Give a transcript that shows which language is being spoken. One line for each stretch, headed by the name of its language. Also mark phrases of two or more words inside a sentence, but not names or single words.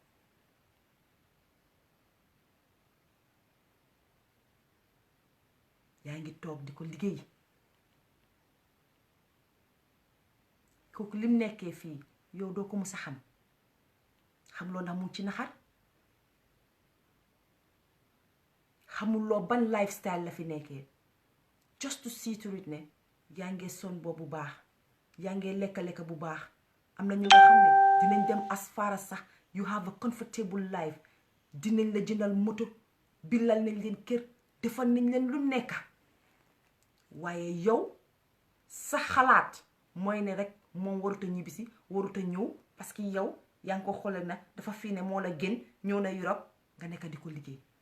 Wolof: yaa ngi toog di ko liggéey kooku lim nekkee fii yow doo ko mës a xam loo ndax mu ci naxar, xamuloo ban lifestyle la fi nekkee,
English: just to see to it
Wolof: ne yaa ngee son boobu bu baax, yaa ngee lekka bu baax. am na ñu nga xam ne dinañ dem
English: as far as
Wolof: sax
English: you have a comfortable life,
Wolof: dinañ la jëndal moto, billal nañ leen kër, defal nañ leen lu nekk. waaye yow sa xalaat mooy ne rek moom warut a ñibbisi, warut a ñëw parce que yow yaa ngi ko xoolal nag dafa fii ne moo la gën, ñëw na Europe nga nekk di ko liggéey.